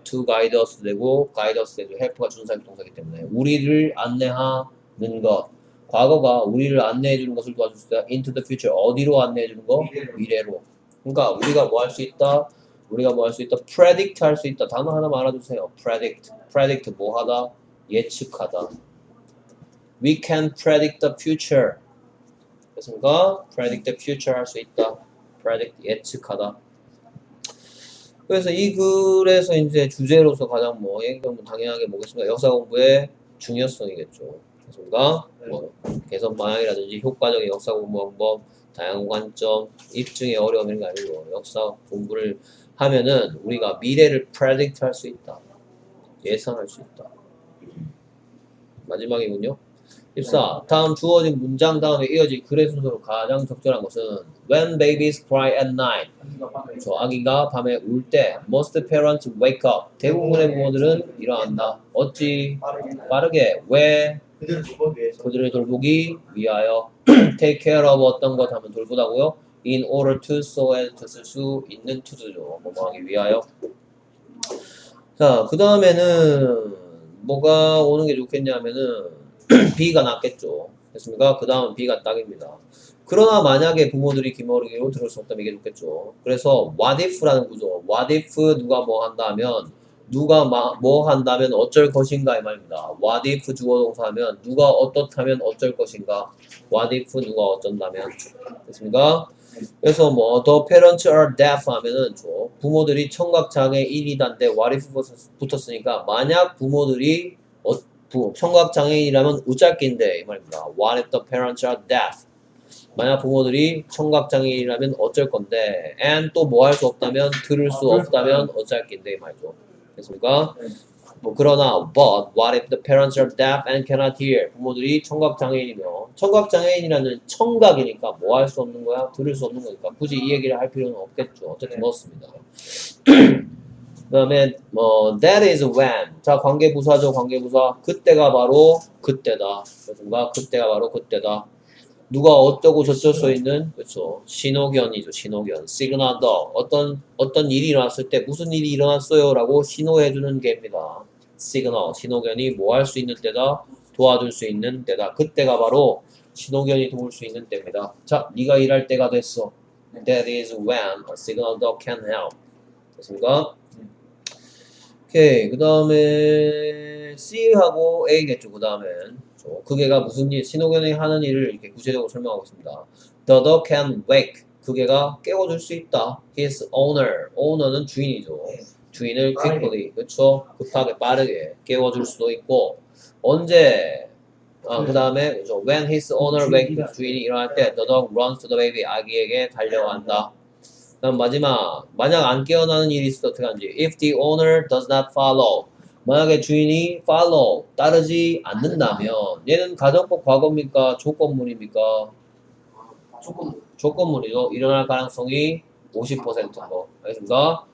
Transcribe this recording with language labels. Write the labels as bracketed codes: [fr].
[en] to guide us [ko] 되고 guide us 되고 help가 준사역 동사이기 때문에 우리를 안내하는 것. 과거가 우리를 안내해 주는 것을 도와줄 수 있다. [en] into the future. [ko] 어디로 안내해 주는 거? 미래로. 그러니까 우리가 뭐 할 수 있다? 우리가 뭐 할 수 있다? predict 할 수 있다. 단어 하나 알아두세요. predict. predict 뭐 하다? 예측하다. [en] We can predict the future. [ko] 됐습니까? [en] predict the future [ko] 할 수 있다. predict 예측하다. 그래서 이 글에서 이제 주제로서 가장 뭐 얘기하면 당연하게 뭐겠습니까? 역사 공부의 중요성이겠죠. 됐습니까? 뭐 개선 방향이라든지 효과적인 역사 공부 방법, 다양한 관점, 입증의 어려움 이런 게 아니고 역사 공부를 하면은 우리가 미래를 predict 할 수 있다. 예상할 수 있다. 마지막이군요. 14. 다음 주어진 문장 다음에 이어질 글의 순서로 가장 적절한 것은 [en] When babies cry at night. [ko] 저 아기가 밤에 울 때 [en] Most parents wake up. [ko] 대부분의 부모들은 일어난다. 어찌? 빠르게. 왜? 그들을 돌보기 위하여. [en] Take care of [ko] 어떤 것 하면 돌보다고요? [en] In order to so as to [ko] 쓸 수 있는 to죠. 뭐뭐 하기 위하여. 자, 그 다음에는 뭐가 오는 게 좋겠냐면은 B가 낫겠죠. 됐습니까? 그 다음은 B가 딱입니다. 그러나 만약에 부모들이 기머르기로 들을 수 없다면 이게 좋겠죠. 그래서 what if라는 구조. what if 누가 뭐 한다면 누가 뭐 한다면 어쩔 것인가 이 말입니다. what if 주어동사 하면 누가 어떻다면 어쩔 것인가. what if 누가 어쩐다면. 됐습니까? 그래서 뭐 [en] the parents are deaf [ko] 하면은 부모들이 청각장애인이단데 what if 붙었으니까 만약 부모들이 청각장애인이라면 우짤기인데 이 말입니다. [en] What if the parents are deaf? [ko] 만약 부모들이 청각장애인이라면 어쩔 건데 and 또 뭐 할 수 없다면 들을 수 없다면 어쩔긴데 이 말이죠. 됐습니까? 뭐 그러나 [en] but what if the parents are deaf and cannot hear? [ko] 부모들이 청각장애인이며 청각장애인이라는 청각이니까 뭐 할 수 없는 거야? 들을 수 없는 거니까 굳이 이 얘기를 할 필요는 없겠죠. 어쨌든 넣었습니다. 그 다음에 [en] that is when. [ko] 자, 관계부사죠. 관계부사. 그때가 바로 그때다. 그렇습니까? 그때가 바로 그때다. 누가 어쩌고 저쩌고 써 있는 그렇죠. 신호견이죠. 신호견. signal the. 어떤 일이 일어났을 때 무슨 일이 일어났어요 라고 신호해주는 게입니다. signal. 신호견이 뭐 할 수 있는 때다. 도와줄 수 있는 때다. 그때가 바로 신호견이 도울 수 있는 때입니다. 자, 네가 일할 때가 됐어. [en] That is when a signal dog can help. [ko] 됐습니까? 오케이. 그 다음에 C하고 A겠죠. 그 다음엔 그게가 무슨 일, 신호견이 하는 일을 이렇게 구체적으로 설명하고 있습니다. [en] The dog can wake. [ko] 그게가 깨워줄 수 있다. [en] His owner. [ko] owner는 주인이죠. 주인을 quickly, 그렇죠? 급하게 빠르게 깨워줄 수도 있고 언제? 그 다음에 그죠. [en] When his owner wake [ko] 주인이 일어날 때 [en] the dog runs to the baby [ko] 아기에게 달려간다. 그다음 마지막 만약 안 깨어나는 일이 있을 때 어떻게 하는지 [en] if the owner does not follow [ko] 만약에 주인이 follow 따르지 않는다면 얘는 가정법 과거입니까 조건문입니까 조건문이죠. 일어날 가능성이 50%인 거. 알겠습니까?